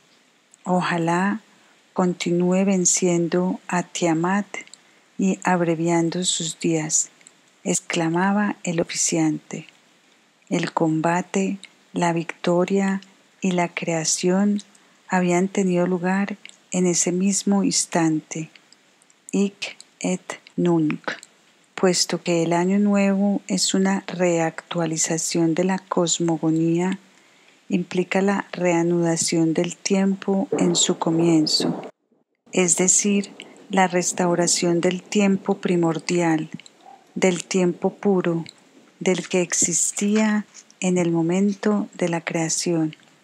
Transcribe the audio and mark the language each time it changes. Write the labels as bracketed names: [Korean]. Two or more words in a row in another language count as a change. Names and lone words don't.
[Spanish] Ojalá continúe venciendo a Tiamat y abreviando sus días, exclamaba el oficiante. El combate, la victoria y la creación habían tenido lugar en ese mismo instante, [Latin] hic et nunc, [Spanish] puesto que el año nuevo es una reactualización de la cosmogonía, implica la reanudación del tiempo en su comienzo, es decir, la restauración del tiempo primordial, del tiempo puro, del que existía en el momento de la creación.